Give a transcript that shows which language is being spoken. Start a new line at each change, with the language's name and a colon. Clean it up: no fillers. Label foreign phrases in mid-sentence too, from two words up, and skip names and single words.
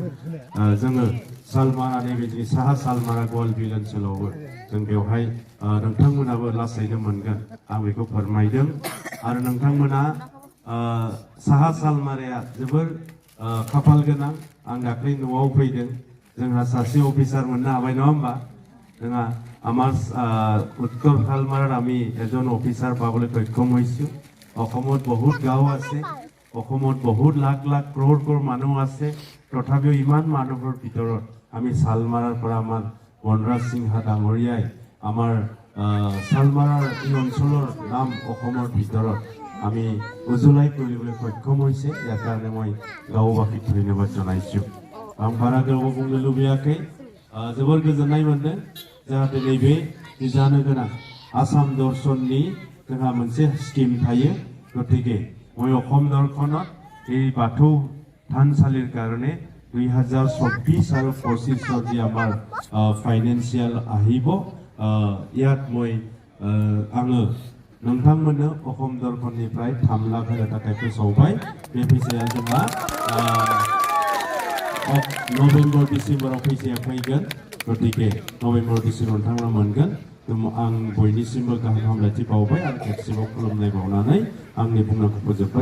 Bodo: जोङो सालमारा नैबे जोंनि साहा सालमारा गवालबिल ओनसोलावबो जों बेवहाय नोंथांमोनाबो लासैनो मोनगोन आं बेखौ फोरमायदों। आरो नोंथांमोना साहा सालमाराया जोबोर खाफाल गोनां। आं दाख्लै न'आव फैदों, जोंहा सासे अफिसार मोननो हाबाय नङा होमबा?
Assamese: जोंहा আমাৰ উত্তৰ শালমাৰাত আমি এজন অফিচাৰ পাবলৈ সক্ষম হৈছো। অসমত বহুত গাঁও আছে, অসমত বহুত লাখ লাখ ক্ৰ'ৰ মানুহ আছে। তথাপিও ইমান মানুহৰ ভিতৰত আমি শালমাৰাৰ পৰা আমাৰ বনৰাজ সিংহা ডাঙৰীয়াই আমাৰ শালমাৰাৰ এই অঞ্চলৰ নাম অসমৰ ভিতৰত আমি উজ্বলাই তুলিবলৈ সক্ষম হৈছে। ইয়াৰ কাৰণে মই গাঁওবাসীক ধন্যবাদ জনাইছো।
Bodo: आं बारा गोबाव बुंनो लुबैयाखै। जोबोर गोजोननाय मोनदों। जाहाथे नैबे जानो गोनां आसाम दर्शननि जोंहा मोनसे स्किम थायो।
Assamese: गतिके মই অসম দৰ্শনত এই বাথৌ থানচালিৰ কাৰণে 2024 আৰু 25 যি আমাৰ ফাইনেন্সিয়েল আহিব, ইয়াত মই
Bodo: आङो नोंथांमोननो অসম দৰ্শনनिफ्राय 3 लाख होनो थाखाय फोसावबाय। बे फैसाया जोंहा नभेम्बर डिसेम्बराव फैसाया फैगोन। गतिके नभेम्बर डिसेम्बर नोंथांमोना मोनगोन। आं बयनिसिमबो गाहाम हामलायथि बावबाय आरो खेबसेबाव खुलुमनाय बावनानै आंनि बुंनायखौ फोजोबबाय।